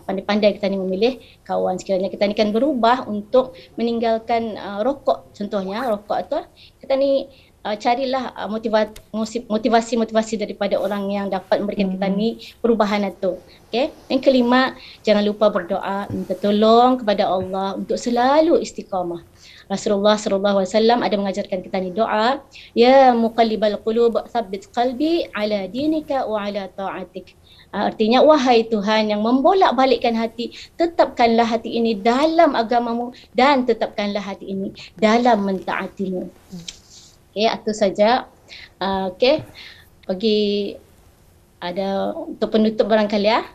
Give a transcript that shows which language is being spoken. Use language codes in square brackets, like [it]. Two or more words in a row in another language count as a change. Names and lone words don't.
[ms] Pandai-pandai kita ni memilih kawan. Sekiranya kita ni kan berubah untuk meninggalkan rokok, contohnya rokok tu, kita ni carilah motivasi daripada orang yang dapat memberikan kita ni perubahan itu. Okay? Yang kelima, jangan lupa berdoa, minta tolong kepada Allah untuk selalu istiqamah. Rasulullah [ar] صلى الله عليه وسلم [ms] ada mengajarkan kita ni doa, [ar] يا مقلب القلوب ثبت قلبي على دينك وعلى طاعتك. [ms] Artinya, wahai Tuhan yang membolak-balikkan hati, tetapkanlah hati ini dalam agamamu dan tetapkanlah hati ini dalam mentaatimu. Okay, itu saja. Okay, bagi ada untuk penutup barangkali ya.